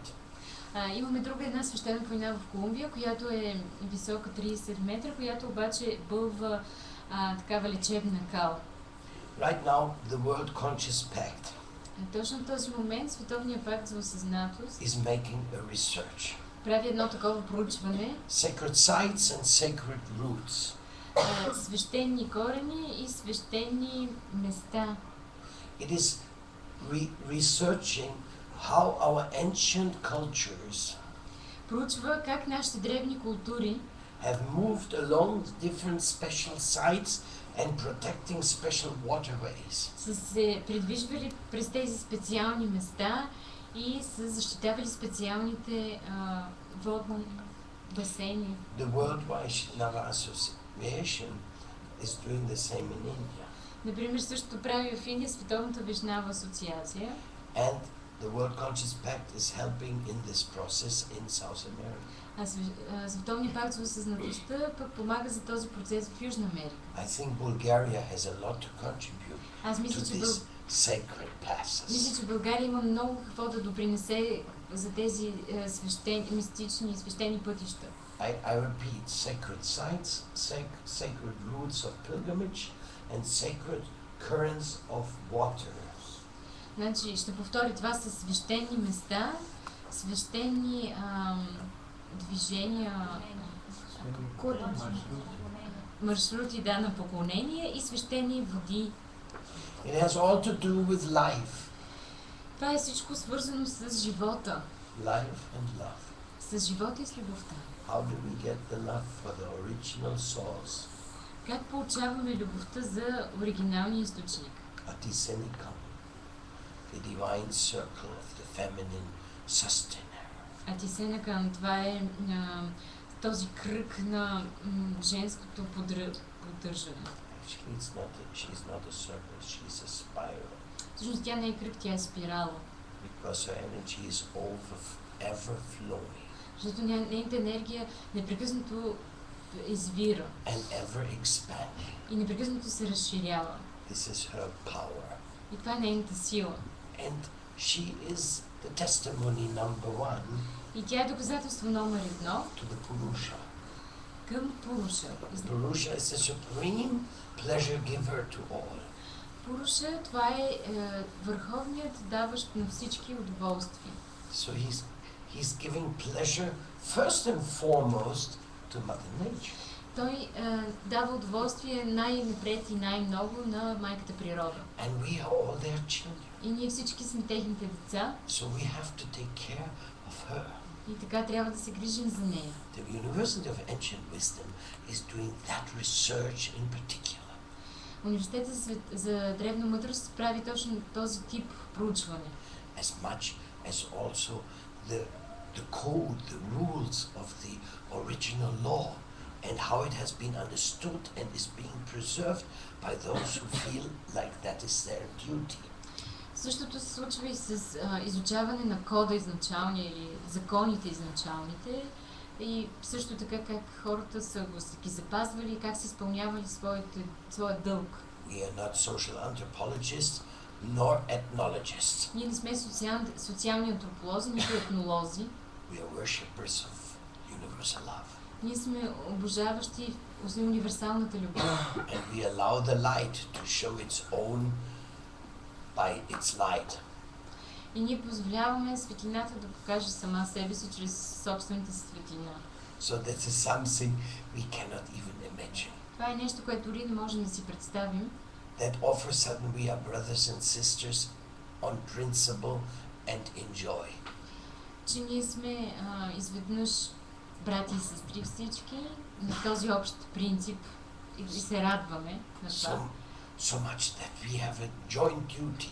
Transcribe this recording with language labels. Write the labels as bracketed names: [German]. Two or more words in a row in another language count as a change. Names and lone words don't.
[Bulgarian] Имаме друга една свещена планина в Колумбия, която е висока 30 метра, която обаче бълва такава лечебна кал. [English] Right now, the World Conscious Pact [Bulgarian] Точно в този момент Световният пакт за осъзнатост [English] is making a research. [Bulgarian] прави едно такова проучване, [English] Sacred sites and sacred roots. [Bulgarian] свещени корени и свещени места. [English] It is researching how our ancient cultures [Bulgarian] Проучва как нашите древни култури [English] have moved along different special sites and protecting special waterways. [Bulgarian] са се придвижвали през тези специални места и са защитавали специалните водни басейни. [English] The World Vaishnava Association is doing the same in India. [Bulgarian] Например, същото прави в Индия Световната вишнава асоциация. [English] And the World Conscious Pact is helping in this process in South America. [Bulgarian] Световният пакт за осъзнатостта пък помага за този процес в Южна Америка. [English] I think Bulgaria has a lot to contribute [Bulgarian] Аз [English] to [Bulgarian] мисля, че, [English] these sacred passes. [Bulgarian] мисля, че България има много какво да допринесе за тези мистични свещени пътища. [English] I repeat, sacred sites, sacred routes of pilgrimage, and sacred currents of waters. [Bulgarian] Значи, ще повторя, това са свещени места, свещени движения, маршрути на поклонение и свещени води. [English] It has all to do with life. [Bulgarian] Това е всичко свързано с живота. [English] Life and love. [Bulgarian] С живота и с любовта. [English] How do we get the love for the original source? [Bulgarian] Как получаваме любовта за оригиналния източник? [English] Atisenikam, the divine circle of the feminine sustainer. [Bulgarian] Атисенакан, това е този кръг на женското поддържане. [English] Actually, she's not a circle, she's a spiral. [Bulgarian] Всъщност тя не е кръг, тя е спирала. [English] Because her energy is ever flowing [Bulgarian] Защото нейната енергия непрекъснато извира [English] and ever expanding. [Bulgarian] и непрекъснато се разширява. [English] This is her power. [Bulgarian] И това е нейната сила. [English] And she is the testimony number one [Bulgarian] И тя е доказателство номер 1 [English] to the Purusha. [Bulgarian] към Пуруша. [English] Purusha is the supreme pleasure giver to all. [Bulgarian] Пуруша, това е върховният даващ на всички удоволствия. [English] So he's giving pleasure first and foremost to Mother Nature. [Bulgarian] Той дава удоволствие най-напред и най-много на майката природа. [English] And we are all their children. [Bulgarian] И ние всички сме техните деца [English] So we have to take care of her. [Bulgarian] и така трябва да се грижим за нея. [English] The University of Ancient Wisdom is doing that research in particular. [Bulgarian] Университетът за древна мъдрост прави точно този тип проучване. [English] As much as also the code, the rules of the original law and how it has been understood and is being preserved by those who feel like that is their duty. [Bulgarian] Същото се случва и с изучаване на кода изначалния или законите изначалните и също така как хората са ги запазвали и как са изпълнявали своя дълг. [English] We are not social anthropologists nor ethnologists. [Bulgarian] Ние не сме социални антрополози, нито етнолози. [English] We are worshippers of universal love. [Bulgarian] Ние сме обожаващи универсалната любов. [English] And we allow the light to show its own by its light. [Bulgarian] И ние позволяваме светлината да покаже сама себе си чрез собствената си светлина. [English] So this is something we cannot even imagine. [Bulgarian] Това е нещо, което дори не можем да си представим. [English] That all of a sudden we are brothers and sisters on principle and in joy. [Bulgarian] Че ние сме изведнъж брати и сестри всички на този общ принцип и се радваме на това. [English] So much that we have a joint duty.